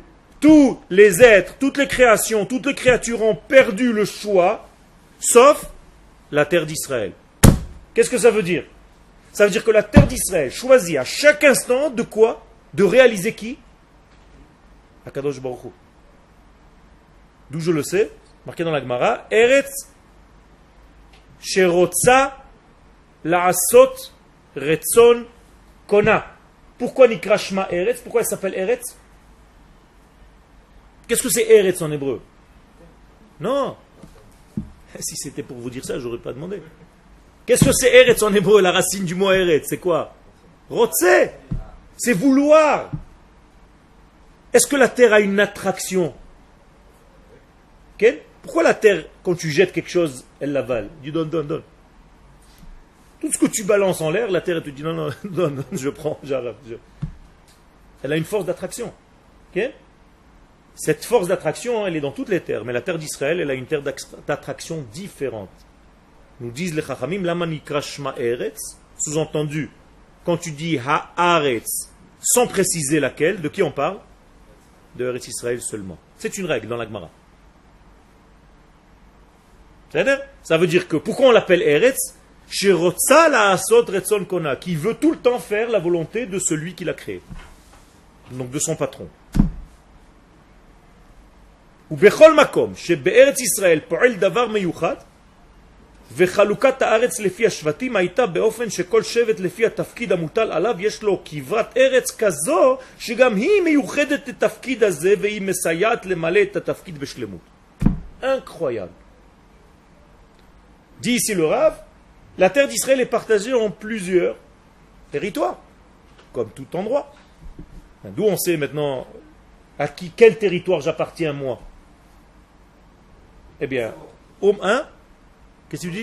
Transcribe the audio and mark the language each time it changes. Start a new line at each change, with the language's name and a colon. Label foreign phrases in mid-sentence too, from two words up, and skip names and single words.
French: Tous les êtres, toutes les créations, toutes les créatures ont perdu le choix, sauf la terre d'Israël. Qu'est-ce que ça veut dire? Ça veut dire que la terre d'Israël choisit à chaque instant de quoi? De réaliser qui?
Hebrew: הקדוש ברוך הוא.
French: D'où je le sais, marqué dans la Gemara,
Hebrew: ארץ שרוצה לעשות רצון קונה.
French: Pourquoi
Hebrew: נקרא שמה ארץ?
French: Pourquoi elle s'appelle Eretz? Qu'est-ce que c'est Eretz en hébreu? Non. Si c'était pour vous dire ça, j'aurais pas demandé. Qu'est-ce que c'est Eretz en hébreu? La racine du mot Eretz, c'est quoi? Rotze. C'est vouloir. Est-ce que la terre a une attraction? Okay? Pourquoi la terre, quand tu jettes quelque chose, elle l'avale? Tu donne, donne, donne. Tout ce que tu balances en l'air, la terre elle te dit non, non, non, non, je prends, j'arrête. Elle a une force d'attraction. Okay? Cette force d'attraction, elle est dans toutes les terres, mais la terre d'Israël, elle a une terre d'attraction différente. Nous disent les Chachamim,
Hebrew: למה נקרא שמה ארץ,
French: sous-entendu, quand tu dis haaretz, sans préciser laquelle, de qui on parle? De
Hebrew: ארץ ישראל
French: seulement. C'est une règle dans la Gemara. Ça veut dire que, pourquoi on l'appelle Eretz?
Hebrew: שרוצה לעשות רצון קונה,
French: qui veut tout le temps faire la volonté de celui qui l'a créé. Donc de son patron.
Hebrew: ובכל מקום שבארץ ישראל פועל דבר מיוחד, וחלוקת הארץ לפי השבטים הייתה באופן שכל שבט לפי התפקיד המוטל עליו יש לו כברת ארץ כזו שגם היא מיוחדת לתפקיד הזה והיא מסייעת למלא את התפקיד בשלמות.
French: Incroyable. Dit ici le Rav, la terre d'Israël est partagée en plusieurs territoires, comme tout endroit. D'où on sait maintenant à quel territoire j'appartiens moi? Eh bien, au 1, qu'est-ce que tu dis?